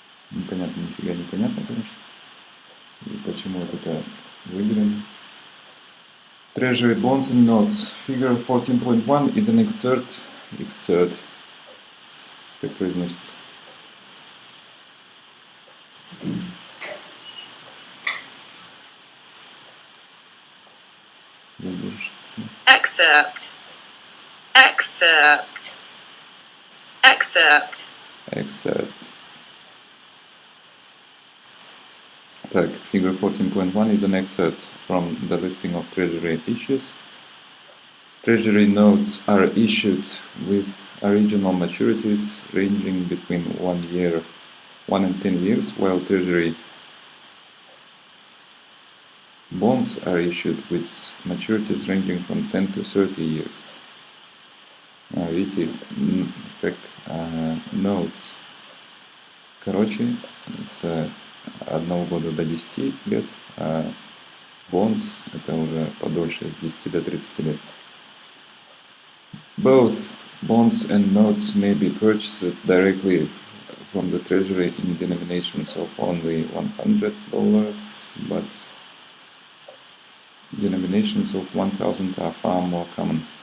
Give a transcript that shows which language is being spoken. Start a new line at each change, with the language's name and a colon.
Russian: Непонятно, нифига непонятно, конечно. И почему вот это выделено.
English: Treasury bonds and notes. Figure 14.1 is an excerpt,
Russian: как произносится.
English: Excerpt. Excerpt. Excerpt. Excerpt. Так, figure 14.1 is an excerpt from the listing of treasury issues. Treasury notes are issued with original maturities ranging between 1 and 10 years, while treasury bonds are issued with maturities ranging from 10 to 30 years.
Russian: Видите, как notes, короче, с 1 года до 10 лет, а bonds это уже подольше, с 10 до 30 лет.
English: Both bonds and notes may be purchased directly from the treasury in denominations of only $100, but denominations of 1,000 are far more common.